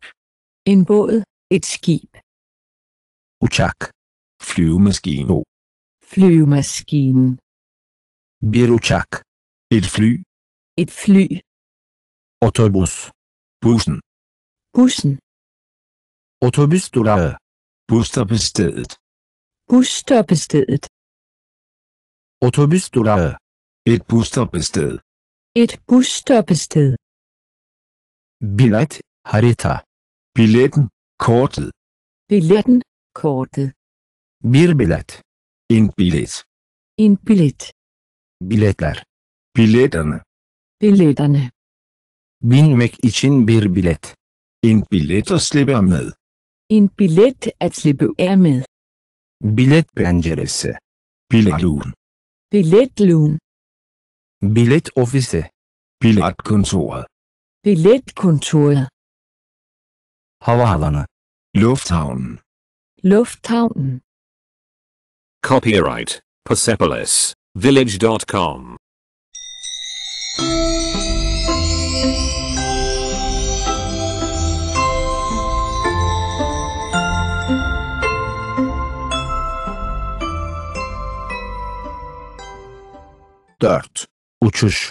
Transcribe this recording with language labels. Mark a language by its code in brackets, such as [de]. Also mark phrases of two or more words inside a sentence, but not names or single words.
[da] En båd. Et skib. [tr] Uçak. [da] Flyvemaskine. Flyvemaskinen. [tr] Bir uçak. [da] Et fly. Et fly. [tr] Otobüs. [da] Bussen. Bussen. [tr] Otobüs durağı. [da] Busstoppestedet. Busstoppestedet. [tr] Otobüs durağı. [da] Et busstoppested. Et busstoppested. [tr] Bilet, harita. [da] Billetten. Kortet. Billetten. Kortet. [tr] Bir bilet. [da] En billet. En billet. [tr] Biletler. [da] Billetterne. Billetterne. [tr] Binmek için bir bilet. [da] En billet at slippe af med. En billet at slippe af med. [tr] Bilet penceresi. [da] Billetlugen. Billetlugen. [tr] Bilet ofisi. [da] Billetkontoret. Billetkontoret. [tr] Havaalanı. [da] Lufthavnen. Lufthavnen. [en] Copyright Persepolis Village.com. [tr] Dört. Uçuş.